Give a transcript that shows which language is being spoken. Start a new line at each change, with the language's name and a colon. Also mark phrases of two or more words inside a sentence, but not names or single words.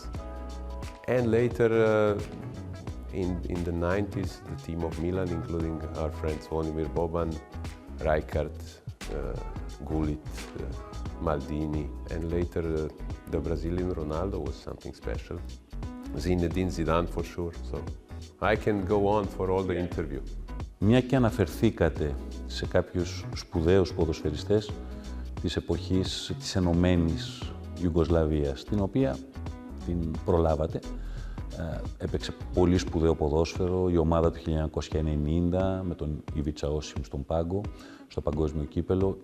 English: And later, in the 90s, the team of Milan, including our friends Zvonimir Boban, Rijkaard, Gullit, Maldini, and later the Brazilian Ronaldo was something special. Zinedine Zidane for sure. So I can go on for all the interview.
Greek: Μια και αναφερθήκατε σε κάποιους σπουδαίους ποδοσφαιριστές της εποχής της Ενωμένης Ιουγκοσλαβίας, την οποία την προλάβατε. Έπαιξε πολύ σπουδαίο ποδόσφαιρο, η ομάδα του 1990 με τον Ιβίτσα Όσιμ στον πάγκο, στο παγκόσμιο κύπελο.